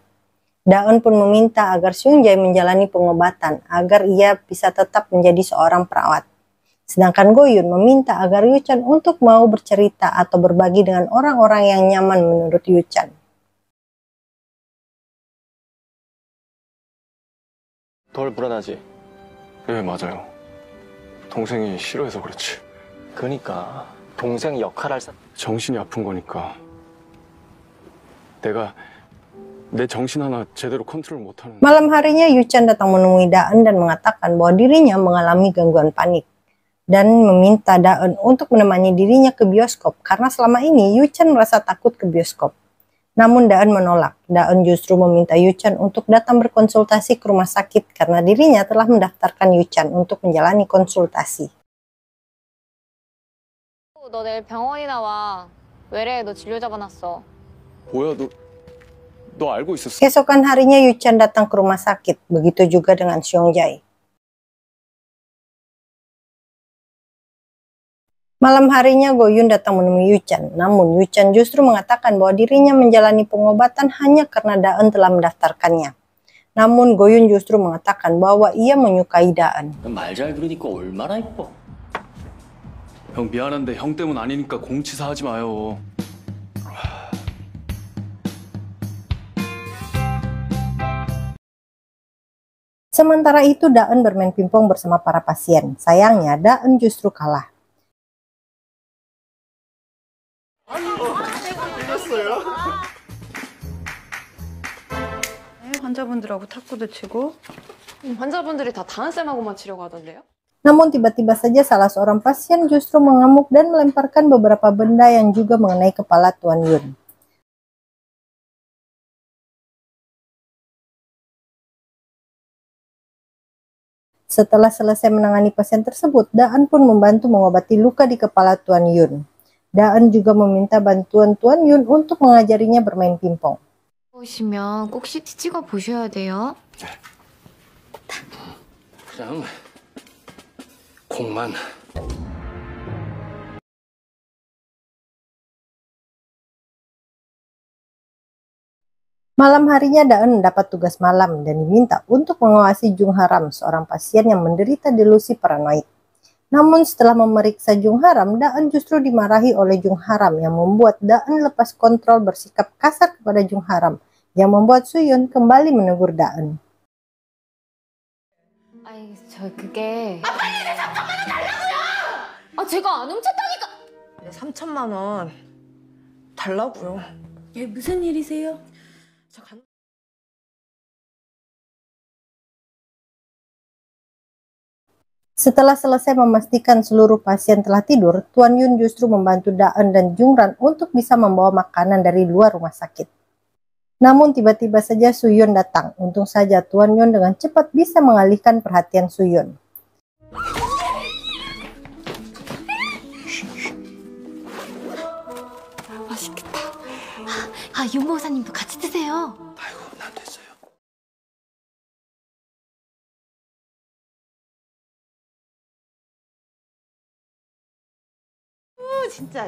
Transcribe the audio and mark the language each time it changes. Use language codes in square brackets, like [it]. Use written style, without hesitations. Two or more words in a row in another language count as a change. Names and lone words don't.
[id] Daeun pun meminta agar Seong-jae menjalani pengobatan agar ia bisa tetap menjadi seorang perawat. Sedangkan Go-yun meminta agar Yu-chan untuk mau bercerita atau berbagi dengan orang-orang yang nyaman menurut Yu-chan. [ko] 덜 불안하지? 네, 맞아요. 동생이 싫어해서 그렇지. 그러니까 동생 역할할 정신이 아픈 거니까. 내가 내 정신 하나 제대로 컨트롤 못하는. [id] Malam harinya Yu-chan datang menemui Daeun dan mengatakan bahwa dirinya mengalami gangguan panik dan meminta Daeun untuk menemani dirinya ke bioskop karena selama ini Yu-chan merasa takut ke bioskop. Namun Daeun menolak. Daeun justru meminta Yu-chan untuk datang berkonsultasi ke rumah sakit karena dirinya telah mendaftarkan Yu-chan untuk menjalani konsultasi. [ko] 너 내일 병원이나 와. 외래에 너 진료 잡아놨어. 뭐야, 너 알고 있었어? [id] Keesokan harinya Yu-chan datang ke rumah sakit. Begitu juga dengan Seong-jae. Malam harinya Go-yun datang menemui Yu-chan. Namun Yu-chan justru mengatakan bahwa dirinya menjalani pengobatan hanya karena Daeun telah mendaftarkannya. Namun Go-yun justru mengatakan bahwa ia menyukai Daeun. [ko] 말 잘 들으니까 얼마나 이뻐. 형 미안한데 형 때문 아니니까 공치사 하지 마요. [id] Sementara itu Daeun bermain pingpong bersama para pasien. Sayangnya Daeun justru kalah. [ko] 환자분들하고 탁구도 치고. 환자분들이 다 다은쌤하고만 치려고 하던데요? [id] Namun tiba-tiba saja salah seorang pasien justru mengamuk dan melemparkan beberapa benda yang juga mengenai kepala Tuan Yun. Setelah selesai menangani pasien tersebut, Daeun pun membantu mengobati luka di kepala Tuan Yun. Daeun juga meminta bantuan Tuan Yun untuk mengajarinya bermain pingpong. [ko] 보시면 꼭 CT 찍어 보셔야 돼요. 그냥 공만 [id] Malam harinya Daen mendapat tugas malam dan diminta untuk mengawasi Jung Haram, seorang pasien yang menderita delusi paranoid. Namun setelah memeriksa Jung Haram, Daen justru dimarahi oleh Jung Haram yang membuat Daen lepas kontrol bersikap kasar kepada Jung Haram, yang membuat Suyun kembali menegur Daen. [ko] 아이, 그게... 빨리 내 3천만 원 달라고요! 제가 안 훔쳤다니까! 네, 3천만 원 달라고요. 무슨 일이세요? [id] Setelah selesai memastikan seluruh pasien telah tidur, Tuan Yun justru membantu Daen dan Jungran untuk bisa membawa makanan dari luar rumah sakit. Namun tiba-tiba saja Suyun datang. Untung saja Tuan Yun dengan cepat bisa mengalihkan perhatian Suyun. [ko] 맛있겠다. 윤보호사님도 같이 드세요. 아이고, 난 됐어요. 진짜